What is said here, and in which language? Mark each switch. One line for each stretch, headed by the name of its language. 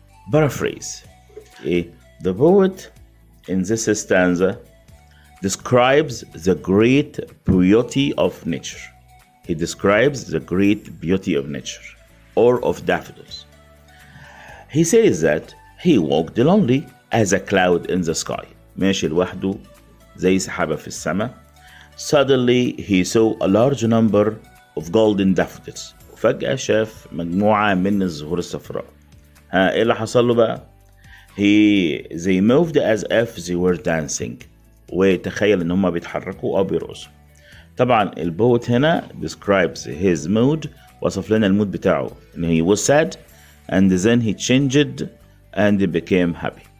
English: Paraphrase. The poet in this stanza describes the great beauty of nature. He describes the great beauty of nature, or of daffodils. He says that he walked lonely as a cloud in the sky.
Arabic: ماشي لوحده زي سحابة في السماء.
English: Suddenly he saw a large number of golden daffodils.
Arabic: وفجأة شاف مجموعة من الزهور الصفراء. ايه اللي حصل له بقى؟
English: They moved as if they were dancing.
Arabic: وتخيل ان هم بيتحركوا او بيرقصوا. طبعا البوت هنا
English: describes his mood.
Arabic: وصف لنا المود بتاعه ان
English: he was sad and then he changed and became happy.